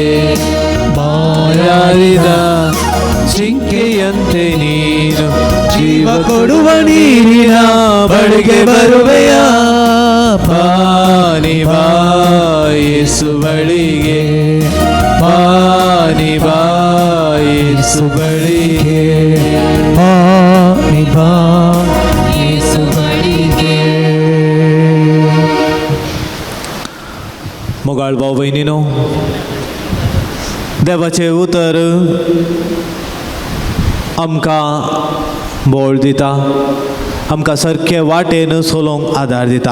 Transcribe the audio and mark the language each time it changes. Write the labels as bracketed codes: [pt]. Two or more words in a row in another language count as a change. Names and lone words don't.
[kn] ಬಾಯಾರಿದ ಜಿಂಕೆಯಂತೆ ನೀನು ಜೀವ ಕೊಡುವ ನೀರಿನ ಬಳಿಗೆ ಬರುವೆಯ. ಬಾನಿ ಬಾ ಯೇಸು ಬಳಿಗೆ, ಬಾನಿ ಬಾ ಯೇಸು ಬಳಿಗೆ, ಬಾನಿ ಬಾ ಯೇಸು ಬಳಿಗೆ. [kok] मोगाळ भाऊ बहिणीनो, देवाचे उतर आमकां बोळ दिता, आमकां सारके वाटेन चलोवंक आदार दिता.